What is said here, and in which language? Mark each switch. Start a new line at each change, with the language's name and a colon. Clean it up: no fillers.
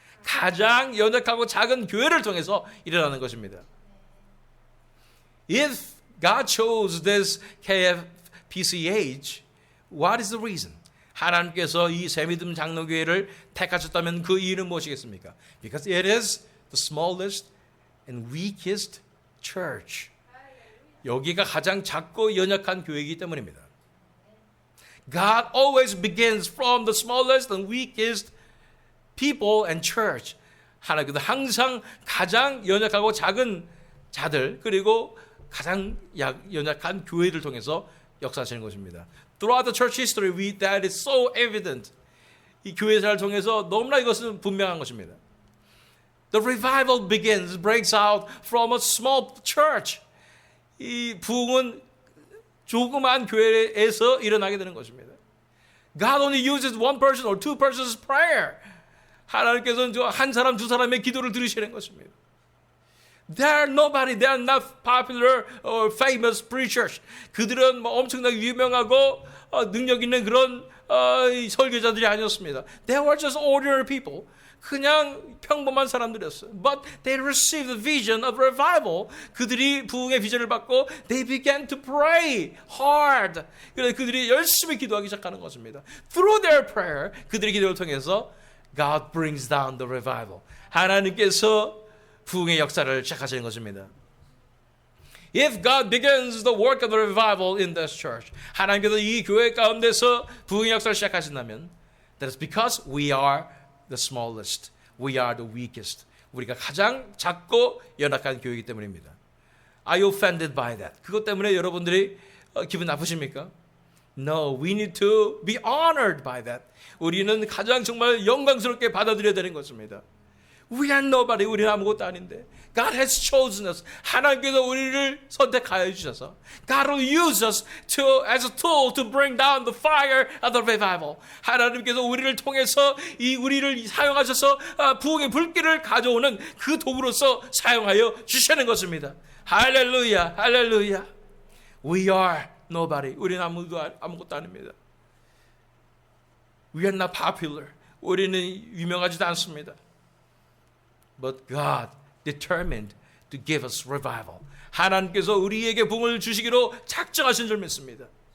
Korean: 가장 연약하고 작은 교회를 통해서 일어나는 것입니다.
English: If God chose this KFPCH, what is the reason?
Korean: 하나님께서 이 새미듬 장로교회를 택하셨다면 그 이유는 무엇이겠습니까?
English: Because it is the smallest and weakest church.
Korean: 여기가 가장 작고 연약한 교회이기 때문입니다.
English: God always begins from the smallest and weakest people and church.
Korean: 하나님께서 항상 가장 연약하고 작은 자들 그리고 가장 연약한 교회를 통해서 역사하시는 것입니다.
English: Throughout the church history, that is so evident.
Korean: 이 교회사를 통해서 너무나 이것은 분명한 것입니다.
English: The revival breaks out from a small church.
Korean: 이 부흥은 조그만 교회에서 일어나게 되는 것입니다.
English: God only uses one person or two persons' prayer.
Korean: 하나님께서는 한 사람, 두 사람의 기도를 들으시는 것입니다.
English: They are not popular or famous preachers.
Korean: 그들은 엄청나게 유명하고 능력 있는 그런 설교자들이 아니었습니다.
English: They were just ordinary people.
Korean: 그냥 평범한 사람들이었어요.
English: But they received the vision of revival.
Korean: 그들이 부흥의 비전을 받고
English: they began to pray hard.
Korean: 그래서 그들이 열심히 기도하기 시작하는 것입니다.
English: Through their prayer,
Korean: 그들의 기도를 통해서
English: God brings down the revival.
Korean: 하나님께서 부흥의 역사를 시작하시는 것입니다.
English: If God begins the work of the revival in this church,
Korean: 하나님께서 이 교회 가운데서 부흥의 역사를 시작하신다면,
English: that is because we are the smallest, we are the weakest.
Korean: 우리가 가장 작고 연약한 교회이기 때문입니다.
English: Are you offended by that?
Korean: 그것 때문에 여러분들이 기분 나쁘십니까?
English: No, we need to be honored by that.
Korean: 우리는 가장 정말 영광스럽게 받아들여야 되는 것입니다.
English: We are nobody.
Korean: 우리는 아무것도 아닌데.
English: God has chosen us.
Korean: 하나님께서 우리를 선택하여 주셔서
English: God will use us as a tool to bring down the fire of the revival.
Korean: 하나님께서 우리를 통해서 우리를 사용하셔서 부흥의 불길을 가져오는 그 도구로서 사용하여 주시는 것입니다. 할렐루야, 할렐루야.
English: We are nobody.
Korean: 우리는 아무것도 아닙니다.
English: We are not popular.
Korean: 우리는 유명하지도 않습니다.
English: But God determined to give us revival.
Korean: 하나님께서 우리에게 부흥을 주시기로 작정하신 줄 믿습니다.